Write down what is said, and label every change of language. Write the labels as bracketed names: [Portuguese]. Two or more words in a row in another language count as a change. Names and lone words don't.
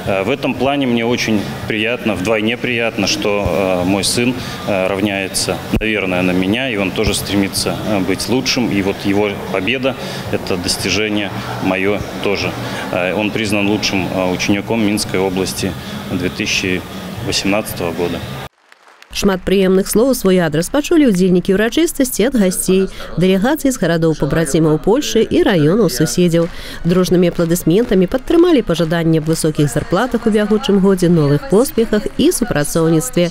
[Russian] В этом плане мне очень приятно, вдвойне приятно, что мой сын равняется, наверное, на меня, и он тоже стремится быть лучшим. И вот его победа – это достижение мое тоже. Он признан лучшим учеником Минской области 2018 года. [Belarusian] Шмат прыемных слоў у свой адрас пачулі ўдзельнікі ўрачыстасці ад гасцей, дэлегацый з гарадоў пабрацімаў Польшы і раёнаў суседзяў. Дружнымі апладысментамі падтрымалі пажаданне аб высокіх зарплатах у бягучым годзе, новых поспехах і супрацоўніцтве.